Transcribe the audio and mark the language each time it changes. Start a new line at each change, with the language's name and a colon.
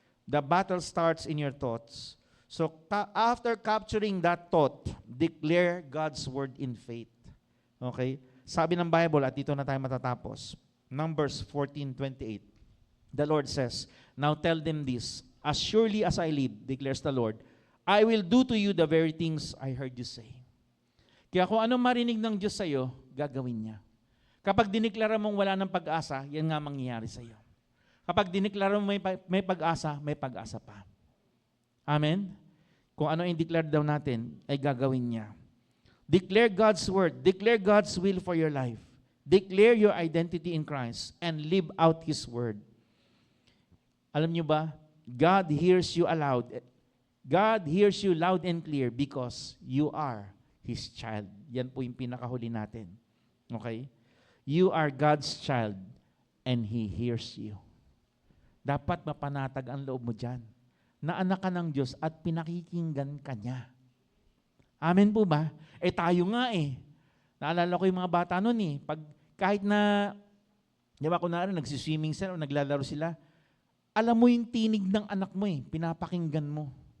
English: The battle starts in your thoughts. So, after capturing that thought, declare God's word in faith. Okay?
Filipino: Sabi ng Bible, at dito na tayo matatapos, Numbers 14:28.
English: The Lord says, now tell them this, as surely as I live, declares the Lord, I will do to you the very things I heard you say.
Filipino: Kaya kung anong marinig ng Diyos sa iyo, gagawin niya. Kapag diniklara mong wala ng pag-asa, yan nga mangyayari sa iyo. Kapag diniklara mong may pag-asa pa. Amen? Kung ano yung declare daw natin, ay gagawin niya.
English: Declare God's word. Declare God's will for your life. Declare your identity in Christ and live out His word.
Filipino: Alam niyo ba,
English: God hears you aloud. God hears you loud and clear because you are His child.
Filipino: Yan po yung pinakahuli natin.
English: Okay? You are God's child and He hears you.
Filipino: Dapat mapanatag ang loob mo dyan. Na anak ka ng Diyos at pinakikinggan ka niya. Amen po ba? Tayo nga Naalala ko yung mga bata noon kahit na, di ba kunwari nagsiswimming sila o naglalaro sila, alam mo yung tinig ng anak mo pinapakinggan mo.